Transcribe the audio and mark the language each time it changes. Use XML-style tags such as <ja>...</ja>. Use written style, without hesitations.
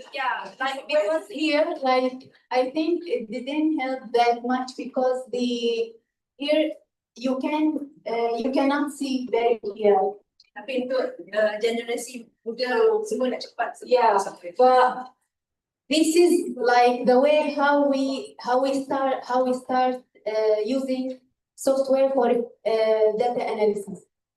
<en>Yeah, like because here, like I think it didn't help that much because here you cannot see very clear.</en> <ms>tapi untuk generasi muda semua nak cepat.</ms> <en>Yeah, but this is like the way how we start using software for data analysis.</en>